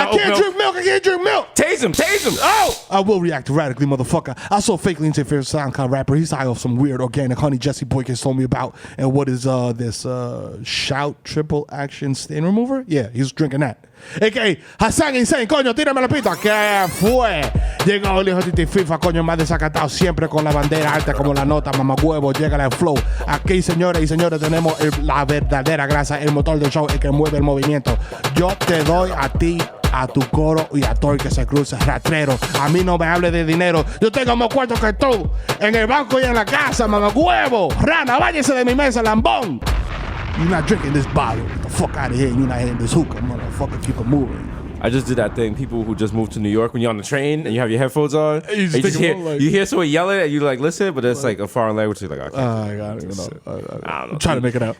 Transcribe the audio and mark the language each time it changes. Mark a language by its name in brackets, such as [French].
[English] I can't drink milk. I can't drink milk. Tase him. Oh! I will react radically, motherfucker. I saw fakely interfered SoundCloud rapper. He's high off some weird organic honey Jesse Boykins told me about. And what is this Shout triple action stain remover? Yeah, he's drinking that. AKA Hasan Insane, [Spanish] coño, tírame la pita. ¿Qué fue? Llega el hijo de FIFA, coño, más desacatado, siempre con la bandera alta como la nota, mamahuevo, llega el flow. Aquí, señores y señores, tenemos la verdadera grasa, el motor del show, el que mueve el movimiento. Yo te doy a ti, a tu coro y a todo el que se cruce, ratrero. A mí no me hable de dinero. Yo tengo más cuartos que tú, en el banco y en la casa, mamahuevo. Rana, váyase de mi mesa, lambón. [English] You're not drinking this bottle. Get the fuck out of here. You're not hitting this hookah, motherfucker. Keep it moving. I just did that thing. People who just moved to New York, when you're on the train and you have your headphones on, you hear someone yelling and you like listen, but it's like a foreign language. You're like, okay, I got it. I don't know. I'm trying to make it out.